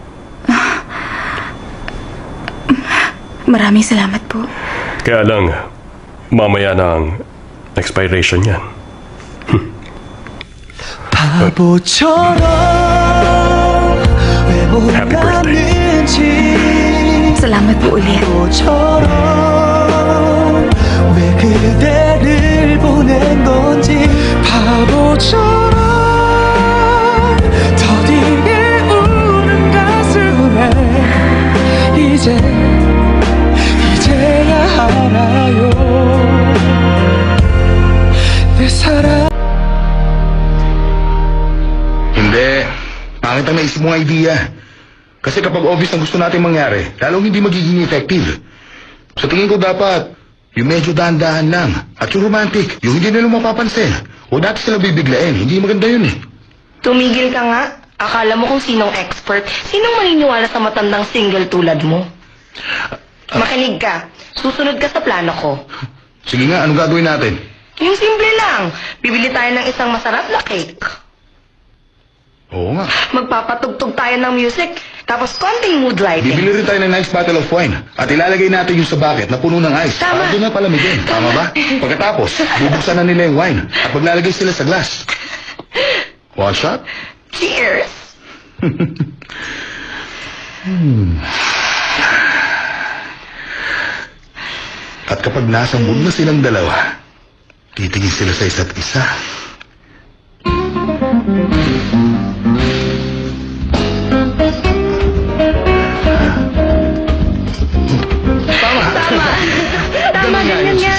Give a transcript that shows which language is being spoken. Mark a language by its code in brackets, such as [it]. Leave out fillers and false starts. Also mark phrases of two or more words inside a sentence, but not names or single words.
[tl] Maraming salamat po. Kaya lang, mamaya na ang expiration yan. [en] Happy birthday. [tl] Salamat po ulit. [ko] 왜 그대를 보낸 건지 바보처럼 더디게 우는 가슴에 이제야 알아요 내 사랑. [tl] Hindi. Pangit ang naisip mong idea. Kasi kapag obvious ang gusto natin mangyari, lalong hindi magiging effective. Sa tingin ko dapat, yung medyo dahan-dahan lang. At yung romantic, yung hindi nila mapapansin. Huwag natin sila bibiglain. Hindi maganda yun eh. Tumigil ka nga. Akala mo kung sinong expert. Sinong maniniwala sa matandang single tulad mo? Makinig ka. Susunod ka sa plano ko. Sige nga, anong gagawin natin? Yung simple lang. Bibili tayo ng isang masarap na cake. Oo nga. Magpapatugtog tayo ng music. Tapos konting [en] mood lighting. [tl] Bibili rin tayo ng [en] nice bottle of wine. [tl] At ilalagay natin yung sa bucket na puno ng ice. Tama. Para doon na palamigin. Tama ba? Pagkatapos, bubuksan na nila yung wine. At maglalagay sila sa glass. [en] One shot? Cheers! [tl] At kapag nasa mood na silang dalawa, titingin sila sa isa't isa. Tama, ganyan nga.